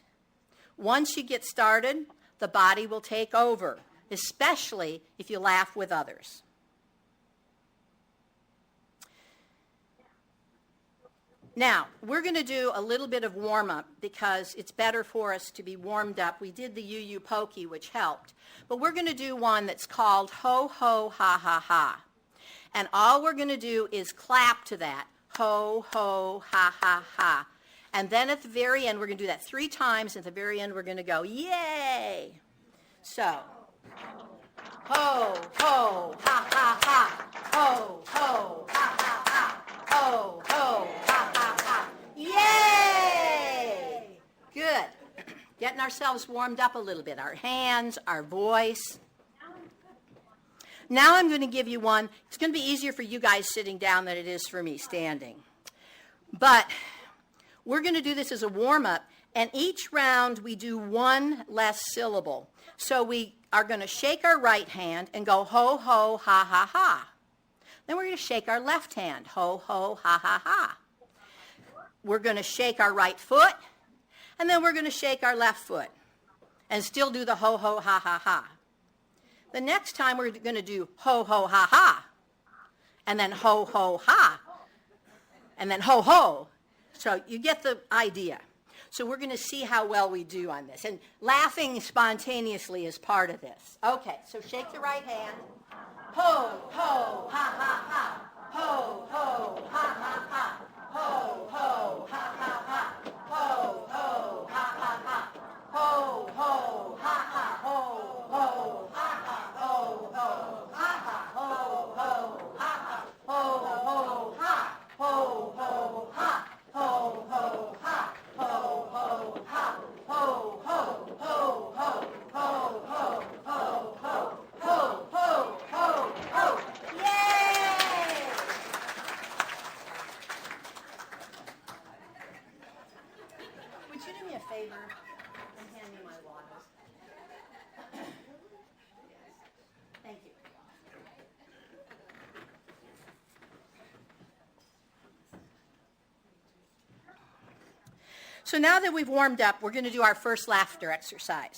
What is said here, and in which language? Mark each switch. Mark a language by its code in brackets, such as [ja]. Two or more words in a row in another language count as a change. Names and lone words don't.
[en] Once you get started, the body will take over, especially if you laugh with others. Now, we're going to do a little bit of warm-up because it's better for us to be warmed up. We did the you pokey, which helped. But we're going to do one that's called ho, ho, ha, ha, ha. And all we're going to do is clap to that. Ho, ho, ha, ha, ha. And then at the very end, we're going to do that 3 times. At the very end, we're going to go, yay. So, ho, ho, ha, ha, ha. Ho, ho, ha, ha, ha. Ho, ho, ha, ha, ha. Yay! Good. Getting ourselves warmed up a little bit. Our hands, our voice. Now I'm going to give you one. It's going to be easier for you guys sitting down than it is for me standing. But we're going to do this as a warm-up, and each round we do one less syllable. So we are going to shake our right hand and go ho, ho, ha, ha, ha. Then we're going to shake our left hand, ho, ho, ha, ha, ha. We're going to shake our right foot, and then we're going to shake our left foot and still do the ho, ho, ha, ha, ha. The next time we're going to do ho, ho, ha, ha, and then ho, ho, ha, and then ho, ho. So you get the idea. So we're going to see how well we do on this. And laughing spontaneously is part of this. Okay, so shake the right hand. Ho, ho, ha, ha, ha. Ho, ho, ha, ha, ha. Ho, ho, ha, ha, ha. Ho, ho, ha, ha, ha. Ho, ho, ha, ha. Ho, ho, ha, ha. Ho, ho, ha, ha. Ho, ho, ha, ha. Ho, ho, ha. Ho, ho, ha. Ho, ho, ha. Ho, ho, ha. Ho, ho, ho, ho, ho, ho, ho, ho, ho, ho, ho, ho. Yay! Would you do me a favor and hand me my water? Thank you. So now that we've warmed up, we're going to do our first laughter exercise.